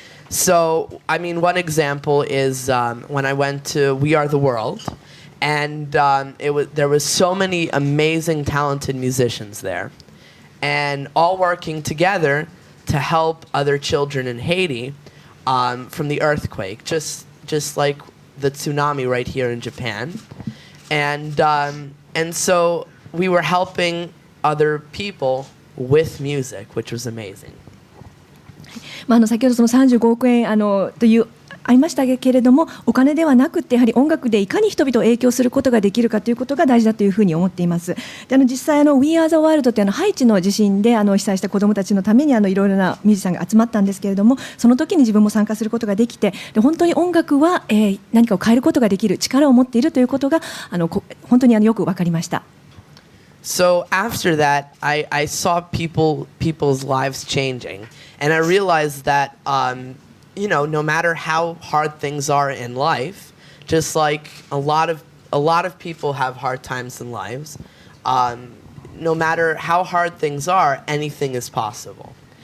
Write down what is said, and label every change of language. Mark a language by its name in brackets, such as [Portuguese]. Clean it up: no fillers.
[English] So, one example is when I went to We Are the World, and there was so many amazing, talented musicians there, and all working together to help other children in Haiti from the earthquake, just like the tsunami right here in Japan, and so we were helping other people with music, which was amazing. [Japanese] 先ほどその35億円というありましたけれども、お金ではなくてやはり音楽でいかに人々を影響することができるかということが大事だというふうに思っています。で実際We Are the World というハイチの地震で被災した子どもたちのためにいろいろなミュージシャンが集まったんですけれども、その時に自分も参加することができて、で本当に音楽は、何かを変えることができる力を持っているということが本当によく分かりました。 [English] So after that, I saw people's lives changing, and I realized that no matter how hard things are in life, just like a lot of people have hard times in lives, no matter how hard things are, anything is possible.